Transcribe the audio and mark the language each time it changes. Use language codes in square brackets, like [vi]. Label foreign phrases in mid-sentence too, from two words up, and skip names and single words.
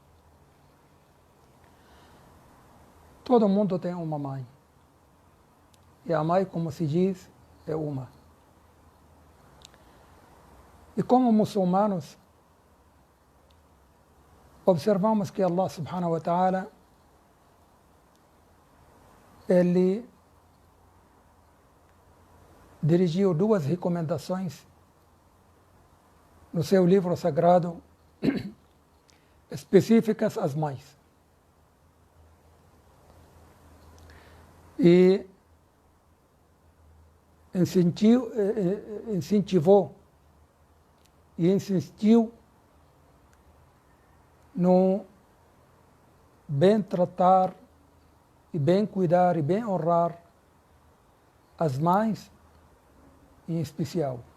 [pt] Todo mundo tem uma mãe. E a mãe, como se diz, é uma. E como muçulmanos, observamos que [ar] الله سبحانه وتعالى [pt] ele dirigiu duas recomendações no seu livro sagrado específicas às mães. E incentivou e insistiu no bem tratar e bem cuidar e bem honrar as mães em especial.